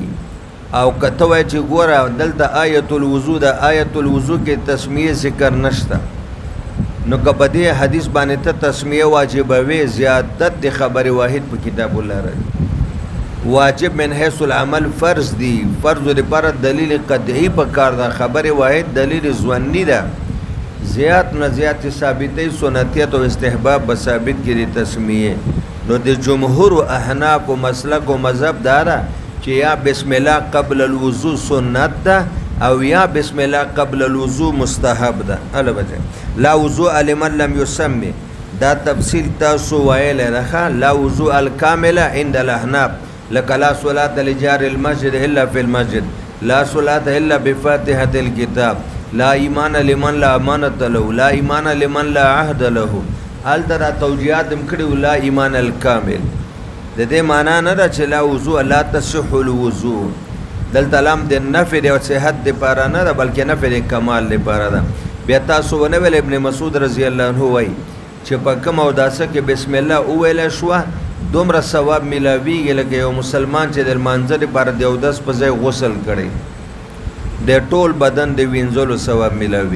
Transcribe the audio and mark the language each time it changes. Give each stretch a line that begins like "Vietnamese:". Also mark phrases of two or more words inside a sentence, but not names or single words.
Pashto: او کته وای چې ګوره دلته
Arabic: آیت الوضو
Pashto: ده،
Arabic: آیت الوضو
Pashto: کې تسمیه ذکر نشته، نو که په دې حدیث باندې ته تسمیه واجبوي زیادت د خبر واحد په کتاب الله راځي. واجب
Arabic: من حیث العمل
Pashto: فرض دی، فرض لپاره دلیل قطعی په کار ده، خبر واحد دلیل ظنی ده. زیات نه زیات ثابتې سنتیت او استحباب به ثابت کړي تسمیه. نو د جمهور احناف و مسلک و مذهب داره چې یا
Arabic: بسم الله قبل الوضو
Pashto: سنت ده او یا
Arabic: بسم الله قبل الوضو
Pashto: مستحب ده.
Arabic: البته لا وضوء لمن لم يسمي،
Pashto: دا تفصیل تاسو ویل راخه.
Arabic: لا وضوء الكامله عند الاحناف، لك لا صلاة لجار المسجد الا في المسجد، لا صلاة الا بفاتحة الكتاب، لا ایمان لمن لا امانت له، لا ایمان لمن لا عهد له.
Pashto: هلته توجیهات هم کړي
Arabic: لا ایمان الکامل.
Pashto: د دې معنا نه ده چې
Arabic: لا وضوء لا تصح الوضوء،
Pashto: دلته لام د نفي او صحت لپاره نه ده بلکې نفي د کمال لپاره ده. بیا تاسو ونه ویل ابن مسعود
Arabic: رضی الله عنه
Pashto: وایي چې په کوم اوداسه کې بسم الله وویل شوه دومره ثواب ملاویږي لکه یو مسلمان چې د لمانځه لپاره د اودس په ځای غسل کړي، د ټول بدن د وینځلو ثواب ملاوي.